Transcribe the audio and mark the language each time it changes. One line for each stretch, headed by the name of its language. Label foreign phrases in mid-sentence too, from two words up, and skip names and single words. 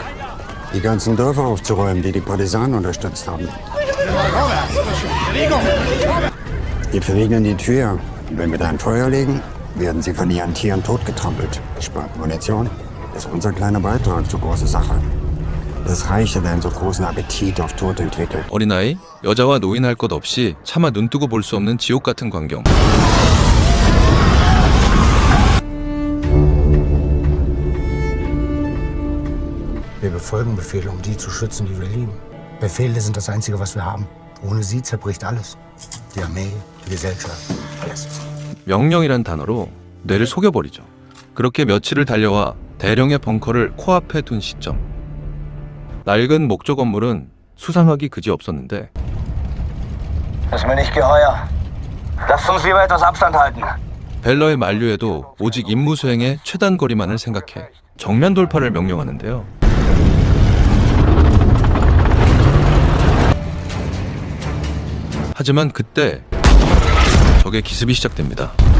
German: Die ganzen Dörfer aufzuräumen, die die Partisanen unterstützt haben. Die verriegeln die Tür. Wenn wir da ein Feuer legen, werden sie von ihren Tieren totgetrampelt. Spart Munition. Das ist unser kleiner Beitrag zur großen Sache. Das Reich hat einen so großen Appetit auf Tod entwickelt.
Korean: 어린아이, 여자와 노인 할 것 없이 차마 눈뜨고 볼 수 없는 지옥 같은 광경.
German: Wir befolgen Befehle, um die zu schützen, die wir lieben. Befehle sind das Einzige, was wir haben. Ohne sie zerbricht alles. Die Armee, die Gesellschaft, alles.
Korean: 명령이란 단어로 뇌를 속여버리죠. 그렇게 며칠을 달려와 대령의 벙커를 코앞에 둔 시점. 낡은 목조 건물은 수상하기 그지없었는데
German: Das ist mir nicht geheuer. Lasst uns lieber etwas Abstand halten.
Korean: 벨러의 만류에도 오직 임무 수행의 최단 거리만을 생각해 정면 돌파를 명령하는데요. 하지만 그때 적의 기습이 시작됩니다.